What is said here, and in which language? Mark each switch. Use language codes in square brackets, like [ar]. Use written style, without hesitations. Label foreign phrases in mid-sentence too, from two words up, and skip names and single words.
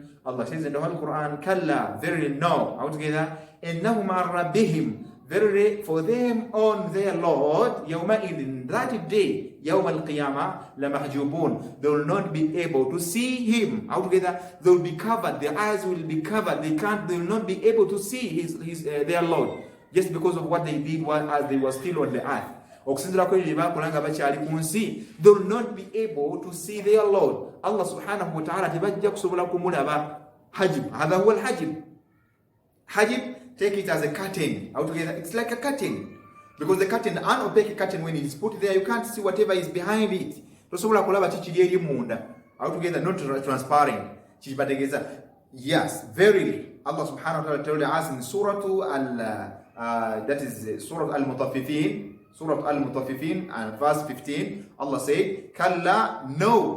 [en] Allah says in the Holy Quran, كَلَّا, verily no, all together, [ar] إِنَّهُمْ عَنْ رَبِّهِمْ, [en] verily for them on their Lord, يَوْمَئِذٍ, that day, [ar] يَوْمَ الْقِيَامَةِ لَمَحْجُوبُونَ, [en] they will not be able to see him. Altogether, they will be covered, their eyes will be covered, they will not be able to see their Lord, just because of what they did as they were still on the earth. They will not be able to see their Lord. [ar] الله سبحانه وتعالى [lg] tibajja kusobola kumulaba. [ar] حاجب، هذا هو الحاجب. [en] Hajib, take it as a curtain. Altogether, it's like a curtain. Because the curtain, an opaque curtain, when it is put there, you can't see whatever is behind it. Altogether, not transparent. Yes, verily. [ar] الله سبحانه وتعالى [en] told us in Surah that is Surah Al-Mutaffifin, Surah Al-Mutaffifin, and verse 15, Allah said, Kalla, no.